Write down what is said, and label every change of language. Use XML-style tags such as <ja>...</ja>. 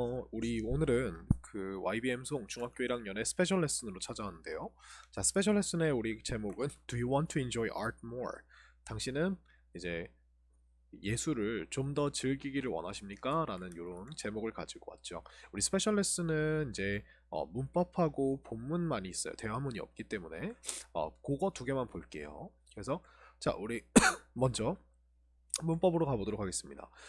<ko>우리 오늘은 그 YBM 송 중학교 1학년의 스페셜 레슨으로 찾아왔는데요. 자, 스페셜 레슨의 우리 제목은</ko> <en>Do you want to enjoy art more?</en> <ko>당신은 이제 예술을 좀 더 즐기기를 원하십니까? 라는 이런 제목을 가지고 왔죠. 우리 스페셜 레슨은 이제 문법하고 본문만이 있어요. 대화문이 없기 때문에 그거 두 개만 볼게요. 그래서 자, 우리 먼저 문법으로 가보도록 하겠습니다.</ko>